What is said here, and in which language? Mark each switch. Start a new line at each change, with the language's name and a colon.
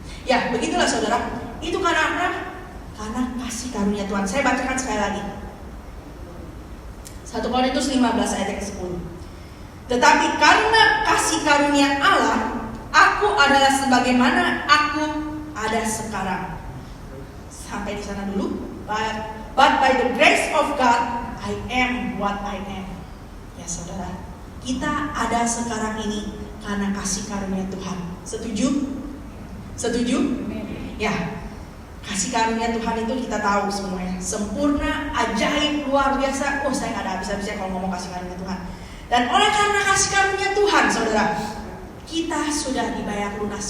Indonesian: Ya, begitulah saudara. Itu karena apa? Karena kasih karunia Tuhan. Saya bacakan sekali lagi. 1 Korintus 15 ayat ke-10. Tetapi karena kasih karunia Allah, aku adalah sebagaimana aku ada sekarang. Sampai di sana dulu.
English: But by the grace of God, I am what I am.
Indonesian: Ya saudara, kita ada sekarang ini karena kasih karunia Tuhan. Setuju? Setuju? Ya. Kasih karunia Tuhan itu kita tahu semuanya, sempurna, ajaib, luar biasa. Oh, saya nggak ada habis-habisnya kalau ngomong kasih karunia Tuhan. Dan oleh karena kasih karunia Tuhan, saudara, kita sudah dibayar lunas.